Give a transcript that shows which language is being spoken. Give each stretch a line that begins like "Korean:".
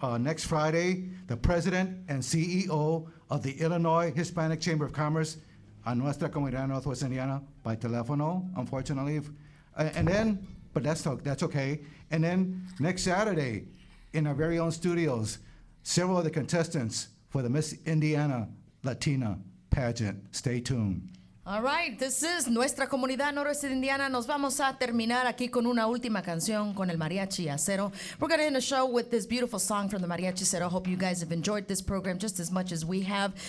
English: Next Friday, the president and CEO of the Illinois Hispanic Chamber of Commerce on Nuestra Comunidad, Northwest Indiana, by telefono, unfortunately. And then, but that's okay. And then next Saturday, in our very own studios, several of the contestants for the Miss Indiana Latina pageant. Stay tuned. All right, this is Nuestra Comunidad Noroeste de Indiana.
Spanish: Nos vamos a terminar aquí con una última canción con el Mariachi Acero.
English: We're going to end the show with this beautiful song from the Mariachi Acero. Hope you guys have enjoyed this program just as much as we have.